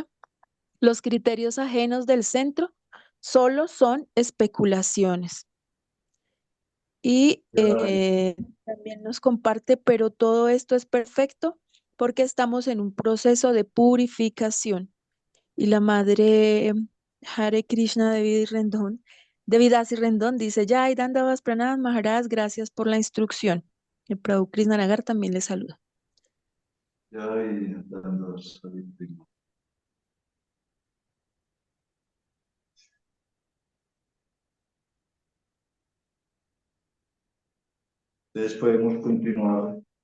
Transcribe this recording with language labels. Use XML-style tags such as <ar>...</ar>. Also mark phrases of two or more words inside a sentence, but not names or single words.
<es>Los criterios ajenos del centro solo son especulaciones. Y también nos comparte, pero todo esto es perfecto porque estamos en un proceso de purificación. Y la madre Hare Krishna Devidasi Rendón dice,</es> <sa>जय दण्डवत् प्रणाम महाराज,</sa> <es>gracias por la instrucción. El Prabhu Krishna Nagar también le saluda. Ya y dando salud. Entonces podemos continuar.</es>